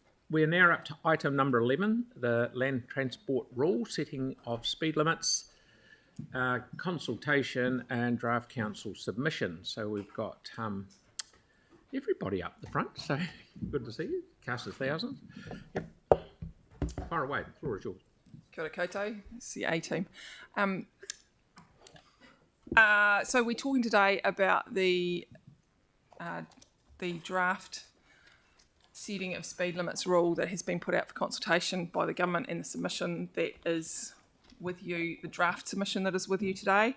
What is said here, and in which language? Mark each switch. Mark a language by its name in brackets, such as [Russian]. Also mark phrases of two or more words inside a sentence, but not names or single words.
[English] we're now up to item number 11, the land transport rule, setting of speed limits, consultation and draft council submission. So we've got everybody up the front, so good to see you. Cast of thousands. Yep. Far away, the floor is yours. [Māori] Kia ora koutou, [English] it's the A-team. So we're talking today about the draft setting of speed limits rule that has been put out for consultation by the government, and the submission that is with you, the draft submission that is with you today.